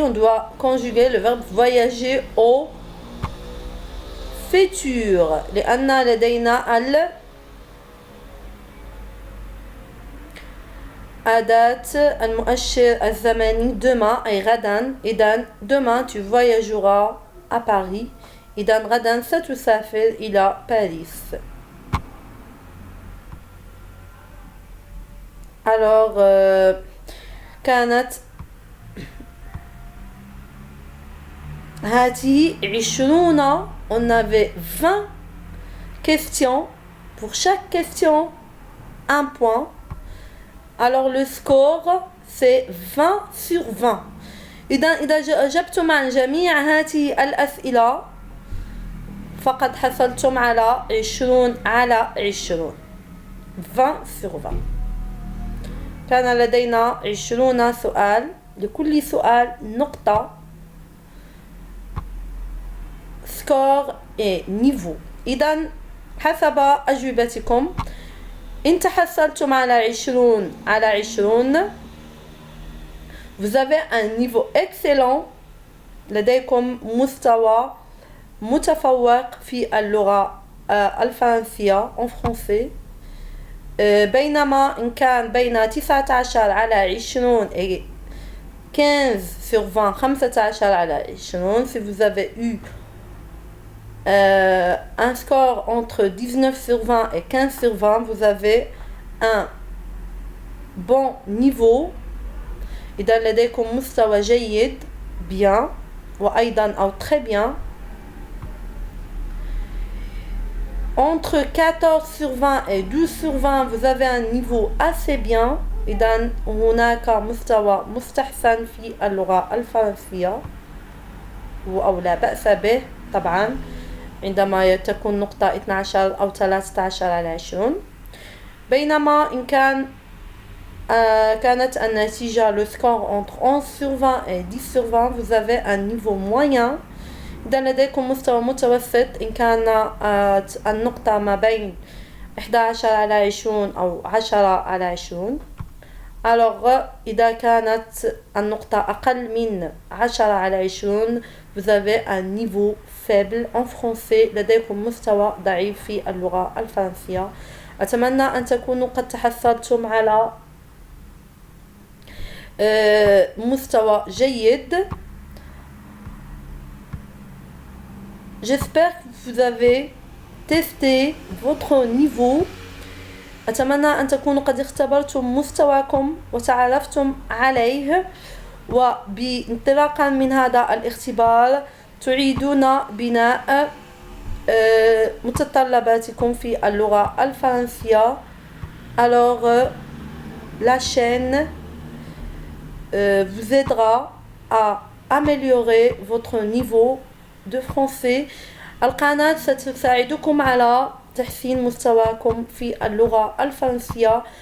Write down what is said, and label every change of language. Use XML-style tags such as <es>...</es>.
<fr>On doit conjuguer le verbe voyager au futur</fr> <ar>لأن لدينا أداة المؤشر الزمني</ar> <fr>demain</fr> <ar>أي غدا. إذن</ar> <fr>demain tu voyageras à Paris.</fr> <ar>إذن غدا ستسافر إلى باريس.</ar> <fr>Alors</fr> <ar>كانت هذه 20.</ar> <fr>On avait 20 questions. Pour chaque question, un point. Alors le score c'est 20 sur 20.</fr> <ar>إذا أجبتم عن جميع هذه الأسئلة فقد حصلتم على 20 على 20.</ar> <fr>20 sur 20.</fr> <ar>كان لدينا 20 سؤال. لكل سؤال نقطة. سكور</ar> <fr>et niveau.</fr> <ar>إذا حسب أجوبتكم إن تحصلتم على 20 على 20</ar> <fr>vous avez un niveau excellent.</fr> <ar>لديكم مستوى متفوق في اللغة الفرنسية</ar> <fr>en français.</fr> <ar>بينما إن كان بين 19 على 20</ar> <fr>et 15 sur 20</fr> <ar>15 على 20</ar> <fr>si vous avez eu un score entre 19 sur 20 et 15 sur 20 vous avez un bon niveau.</fr> <ar>إذا لديكم مستوى جيد</ar> <fr>bien</fr> <ar>وأيضا أو</ar> <fr>très bien. Entre 14 sur 20 et 12 sur 20 vous avez un niveau assez bien.</fr> <ar>إذا هناك مستوى مستحسن في اللغة الفرنسية أو لا بأس به طبعا عندما تكون نقطة 12 أو 13 على 20. بينما إن كانت النتيجة</ar> <fr>le score entre 11 sur 20 et 10 sur 20 vous avez un niveau moyen.</fr> <ar>إذا لديكم مستوى متوسط إن كانت النقطة ما بين 11 على 20 أو 10 على 20.</ar> <fr>Alors</fr> <ar>إذا كانت النقطة أقل من 10 على 20</ar> <fr>vous avez un niveau faible en français.</fr> <ar>لديكم مستوى ضعيف في اللغة الفرنسية. أتمنى أن تكونوا قد تحصلتم على مستوى جيد.</ar> <fr>J'espère que vous avez testé votre niveau.</fr> <ar>أتمنى أن تكونوا قد اختبرتم مستواكم وتعرفتم عليه. وبانطلاقا من هذا الاختبار تعيدون بناء متطلباتكم في اللغة الفرنسية.</ar> <fr>Alors la chaîne vous aidera à améliorer votre niveau de français.</fr> <ar>القناة ستساعدكم على تحسين مستواكم في اللغة الفرنسية.</ar>